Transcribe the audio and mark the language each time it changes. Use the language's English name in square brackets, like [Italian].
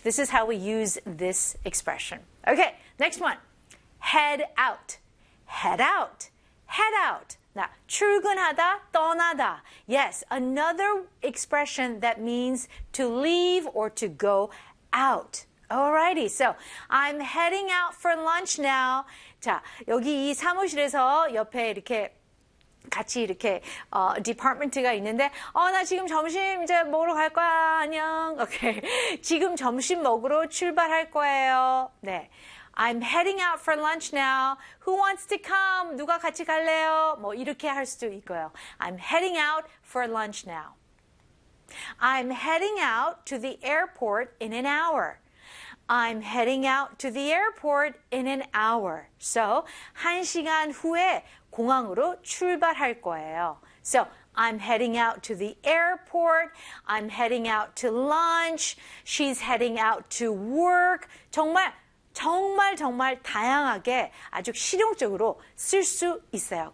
[English] This is how we use this expression. Okay, next one. Head out. Head out. Head out. [Korean] 나 출근하다, 떠나다. [English] Yes, another expression that means to leave or to go out. Alrighty, so I'm heading out for lunch now. [Korean] 자, 여기 이 사무실에서 옆에 이렇게 같이 이렇게 디파트먼트가 있는데 나 지금 점심 이제 먹으러 갈 거야. 안녕. 오케이. 지금 점심 먹으러 출발할 거예요. [English] 네. I'm heading out for lunch now. Who wants to come? [Korean] 누가 같이 갈래요? 뭐 이렇게 할 수도 있고요. [English] I'm heading out for lunch now. I'm heading out to the airport in an hour. I'm heading out to the airport in an hour. [Korean] So, 한 시간 후에 공항으로 출발할 거예요. [English] So, I'm heading out to the airport. I'm heading out to lunch. She's heading out to work. [Korean] 정말 정말 정말 다양하게 아주 실용적으로 쓸 수 있어요.